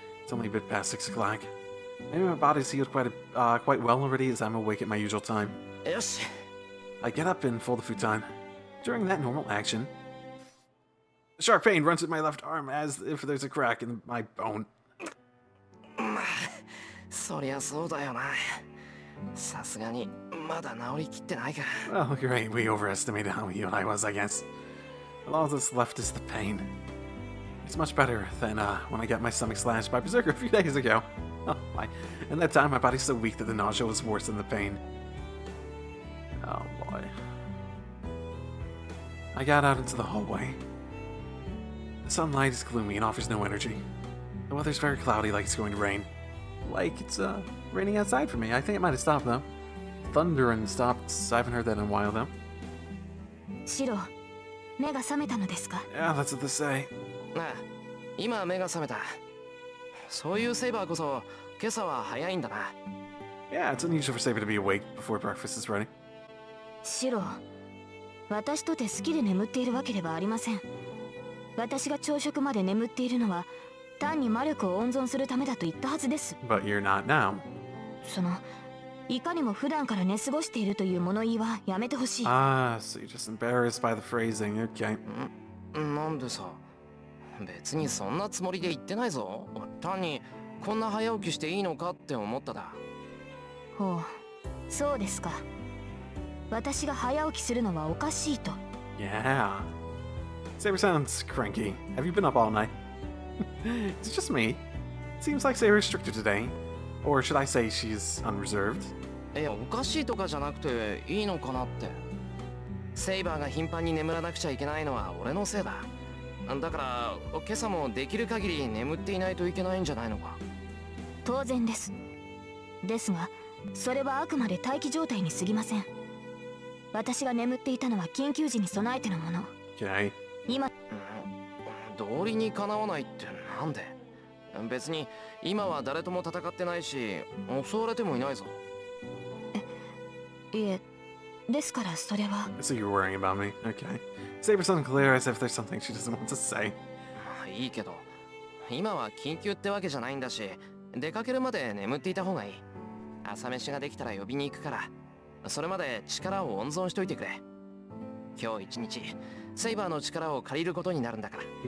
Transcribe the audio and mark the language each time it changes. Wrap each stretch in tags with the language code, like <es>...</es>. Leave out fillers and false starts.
<en>It's only a bit past 6 o'clock. Maybe my body's healed quite well already as I'm awake at my usual time. Yes. I get up and fold the futon. During that normal action, a sharp pain runs in my left arm as if there's a crack in my bone.</en> <ja>そりゃそうだよな。さすがにまだ治りきってないか。</ja> <en>Well, great. We overestimated how healed I was, I guess. All that's left is the pain. It's much better than when I got my stomach slashed by Berserker a few days ago. Oh my. And that time my body's so weak that the nausea was worse than the pain. Oh boy. I got out into the hallway. The sunlight is gloomy and offers no energy. The weather's very cloudy, like it's going to rain. Like it's raining outside for me. I think it might have stopped though. Thunder and stopped. I haven't heard that in a while though.</en> <ja>Shiro, 目が覚めたのですか?</ja> <en>Yeah, that's what they say.</en> <ja>ああ、今目が覚めた。そういうセイバーこそ今朝は早いんだな。</ja> <en>Yeah, it's unusual for Saber to be awake before breakfast is ready.</en> <ja>シロ、私とて好きで眠っているわけではありません。私が朝食まで眠っているのは単に魔力を温存するためだと言ったはずです。</ja> <en>But you're not now.</en> <ja>いかにも普段から寝過ごしているという物言いはやめてほしい。</ja> <en>Ah, so you're just embarrassed by the phrasing. Okay.</en> <ja>なんでさ、別にそんなつもりで言ってないぞ。単にこんな早起きしていいのかって思っただ。ほう、そうですか。私が早起きするのはおかしいと。</ja> <en>Yeah. Saber sounds cranky. Have you been up all night? Is it just me? Seems like Saber's stricter today. Or should I say she's unreserved?</en> <ja>いや、おかしいとかじゃなくていいのかなって。セイバーが頻繁に眠らなくちゃいけないのは俺のせいだ。だから今朝もできる限り眠っていないといけないんじゃないのか。当然です。ですが、それはあくまで待機状態に過ぎません。私が眠っていたのは緊急時に備えてのもの。</ja> <en>Okay.</en> <ja>今、道理にかなわないってなんで？別に今は誰とも戦ってないし、襲われてもいないぞ。いえ、ですからそれは。</ja> <en>So you're worrying about me. Okay. Saber's unclear as if there's something she doesn't want to say.</en> <ja>まあいいけど、今は緊急ってわけじゃないんだし、出かけるまで眠っていた方がいい。朝飯ができたら呼びに行くから、それまで力を温存しといてくれ。今日一日、セイバーの力を借りることになるんだから。</ja>